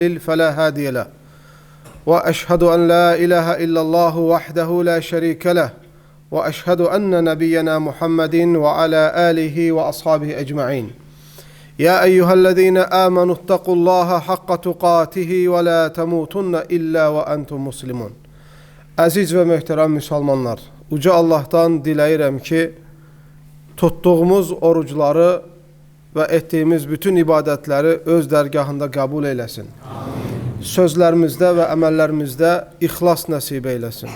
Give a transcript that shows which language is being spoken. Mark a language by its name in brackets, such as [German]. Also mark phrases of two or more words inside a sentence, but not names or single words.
[Arabic] فلا هادي له وأشهد أن لا إله إلا الله وحده لا شريك له وأشهد أن نبينا محمد وعلى آله وأصحابه أجمعين يا أيها الذين آمنوا اتقوا الله حق تقاته ولا تموتن إلا وأنتم مسلمون. [Azerbaijani] Əziz və möhtərəm müsəlmanlar, Uca Allah'tan diləyirəm ki, tuttuğumuz orucları və etdiyimiz bütün ibadətləri öz dərgahında qəbul eyləsin. Amin. Sözlərimizdə və əməllərimizdə ixlas nəsib eyləsin.